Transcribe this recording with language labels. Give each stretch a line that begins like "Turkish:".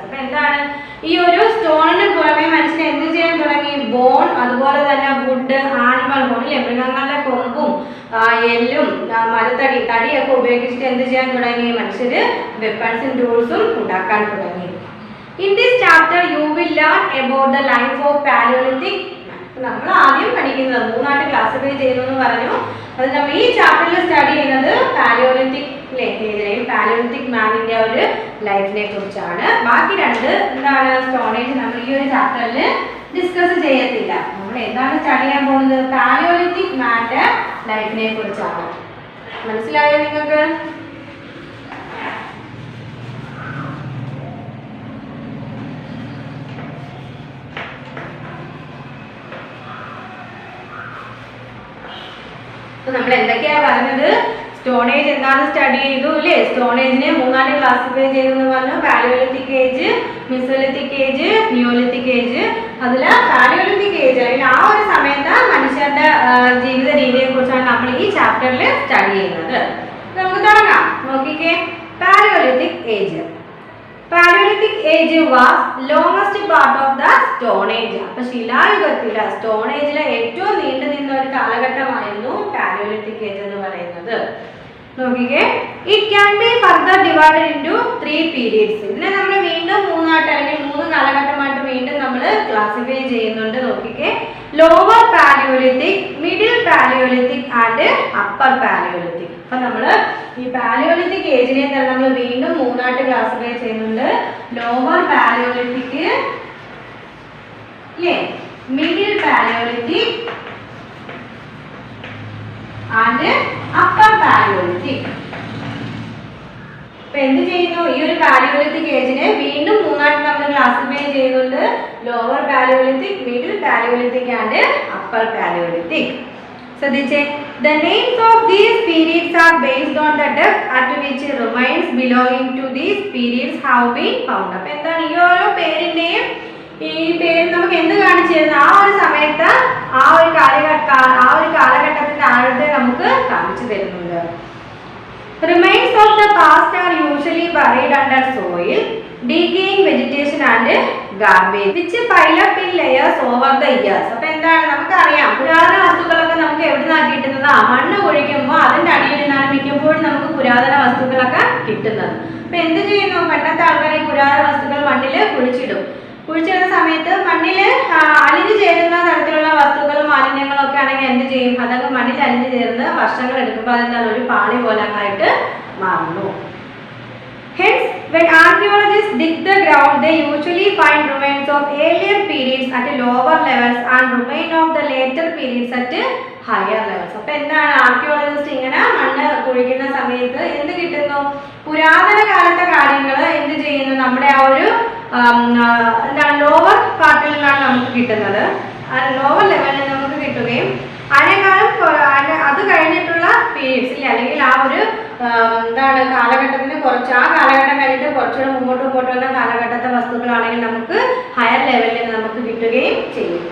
Malayalam: അപ്പൊ എന്താണ് ഈ ഒരു സ്റ്റോണിന് പുറമെ മനുഷ്യൻ എന്ത് ചെയ്യാൻ തുടങ്ങി, ബോൺ, അതുപോലെ തന്നെ വുഡ്, ആനിമൽ ഹോൺ അല്ലെ, മൃഗങ്ങളുടെ കൊമ്പും എല്ലും മരത്തടി തടിയൊക്കെ ഉപയോഗിച്ചിട്ട് എന്ത് ചെയ്യാൻ തുടങ്ങി, മനുഷ്യര് വെപ്പൺസും ടൂൾസും ഉണ്ടാക്കാൻ തുടങ്ങി.
English: In this chapter you will learn about the life of Paleolithic.
Malayalam: നമ്മൾ ആദ്യം പഠിക്കുന്നത് മൂന്നായിട്ട് ക്ലാസിഫൈ ചെയ്യുന്നു എന്ന് പറഞ്ഞു. അത് നമ്മൾ ഈ ചാപ്റ്ററിൽ സ്റ്റഡി ചെയ്യുന്നത് പാലിയോലിത്തിക് ഏജിനെയും പാലിയോലിത്തിക് മാനിന്റെ ഒരു ലൈഫിനെ കുറിച്ചാണ്. ബാക്കി രണ്ട് എന്താണ് സ്റ്റോണേജ് നമ്മൾ ഈ ഒരു ചാപ്റ്ററിൽ ഡിസ്കസ് ചെയ്യത്തില്ല. നമ്മൾ എന്താണ് സ്റ്റഡി ചെയ്യാൻ പോകുന്നത്, പാലിയോലിത്തിക് മാന്റെ ലൈഫിനെ കുറിച്ചാണ്. മനസ്സിലായോ നിങ്ങൾക്ക്? നമ്മൾ എന്തൊക്കെയാ പറഞ്ഞത്, സ്റ്റോണേജ് എന്താണെന്ന് സ്റ്റഡി ചെയ്തു അല്ലേ. സ്റ്റോണേജിനെ മൂന്നായിട്ട് ക്ലാസിഫൈ ചെയ്തെന്ന് പറഞ്ഞു. Palaeolithic age, Mesolithic age, Neolithic age. അതില് പാലിയോലിത്തിക് ഏജ് അല്ലെങ്കിൽ ആ ഒരു സമയത്ത് മനുഷ്യരുടെ ജീവിത രീതിയെ കുറിച്ചാണ് നമ്മൾ ഈ ചാപ്റ്ററിൽ സ്റ്റഡി ചെയ്യുന്നത്. നമുക്ക് തുടങ്ങാം. നോക്കിക്കേ, Palaeolithic age.
English: Paleolithic age was longest part of the Stone Age.
Malayalam: അപ്പോൾ ശിലായുഗത്തിലെ സ്റ്റോൺ ഏജിലെ ഏറ്റവും നീണ്ടു നിന്ന ഒരു കാലഘട്ടമായിരുന്നു പാലിയോലിത്തിക് ഏജ് എന്ന് പറയുന്നത്.
English: നോക്കിക്കേ, it can be further divided into 3 periods.
Malayalam: ഇതിനെ നമ്മൾ വീണ്ടും മൂന്നായിട്ട് അല്ലെങ്കിൽ 3 കാലഘട്ടമായിട്ട് വീണ്ടും നമ്മൾ ക്ലാസിഫൈ ചെയ്യുന്നുണ്ട്.
English: നോക്കിക്കേ, lower palaeolithic, middle palaeolithic and upper palaeolithic.
Malayalam: അപ്പൊ നമ്മൾ ഈ പാലിയോലിത്തിക് ഏജിനെ തന്നെ നമ്മൾ വീണ്ടും മൂന്നായിട്ട് ക്ലാസിഫൈ ചെയ്യുന്നുണ്ട്.
English: Lower palaeolithic അല്ലേ, middle palaeolithic and upper palaeolithic.
Malayalam: അപ്പൊ എന്ത് ചെയ്യുന്നു, ഈ ഒരു പാലിയോലിത്തിക് ഏജിനെ വീണ്ടും മൂന്നായിട്ട് നമ്മൾ ക്ലാസിഫൈ ചെയ്യുന്നുണ്ട്.
English: Lower palaeolithic, middle palaeolithic and upper palaeolithic.
Malayalam: ശ്രദ്ധിച്ചേ,
English: the names of these periods are based on the depth at which remains belonging to these periods have been found.
Malayalam: അപ്പോൾ എന്താണ് ഈ ഓരോ പേരിന്റെയും ഈ പേര് നമുക്ക് എന്ത് കാണിച്ചു തരുന്നു, ആ ഒരു സമയത്ത് ആ ഒരു കാലഘട്ടത്തിന്റെ ആഴത്തെ നമുക്ക് കാണിച്ചു തരുന്നുണ്ട്.
English: Remains of the past are usually buried under soil, decaying vegetation and garbage which pile up in layers over the years.
Malayalam: അപ്പോൾ എന്താണ് നമുക്കറിയാം, പുരാതന വസ്തുക്കളൊക്കെ നമുക്ക് എവിടെ നിന്നാണ് കിട്ടുന്നത്, മണ്ണ് കുഴിക്കുമ്പോൾ അതിന്റെ അടിയിൽ നിന്നാണ് മിക്കപ്പോഴും നമുക്ക് പുരാതന വസ്തുക്കളൊക്കെ കിട്ടുന്നത്. അപ്പൊ എന്ത് ചെയ്യുന്നു, പണ്ടത്തെ ആൾക്കാർ ഈ പുരാതന വസ്തുക്കൾ മണ്ണിൽ കുഴിച്ചിടും. കുഴിച്ചിടുന്ന സമയത്ത് മണ്ണിൽ അലിഞ്ഞു ചേരുന്ന തരത്തിലുള്ള വസ്തുക്കളും മാലിന്യങ്ങളും ഒക്കെ ആണെങ്കിൽ എന്ത് ചെയ്യും, അതൊക്കെ മണ്ണിൽ അലിഞ്ഞു ചേർന്ന് വർഷങ്ങൾ എടുക്കുമ്പോൾ അതെന്താണ് ഒരു പാളി പോലൊക്കെ മാറുന്നു.
English: Hence, when archaeologists dig the ground, they usually find remains of earlier periods at lower levels and remains of the later periods at higher levels.
Malayalam: അപ്പോൾ എന്താണ് ആർക്കിയോളജിസ്റ്റ് ഇങ്ങനെ മണ്ണ് കുഴിക്കുന്ന സമയത്ത് എന്ത് കിട്ടുന്നു, പുരാതന കാലത്തെ കാര്യങ്ങൾ എന്ത് ചെയ്യുന്നു, നമ്മുടെ ആ ഒരു എന്താണ് ലോവർ പാർട്ടിൽ നിന്നാണ് നമുക്ക് കിട്ടുന്നത്. ആ ലോവർ ലെവലിൽ നമുക്ക് കിട്ടുകയും അതിനേക്കാളും അത് കഴിഞ്ഞിട്ടുള്ള പീരീഡ്സ് ഇല്ല, അല്ലെങ്കിൽ ആ ഒരു എന്താണ് കാലഘട്ടത്തിന് കുറച്ച് ആ കാലഘട്ടം കഴിഞ്ഞിട്ട് കുറച്ചുകൂടെ മുമ്പോട്ട് വന്ന കാലഘട്ടത്തെ വസ്തുക്കളാണെങ്കിൽ നമുക്ക് ഹയർ ലെവലിൽ നിന്ന് നമുക്ക് കിട്ടുകയും ചെയ്യും.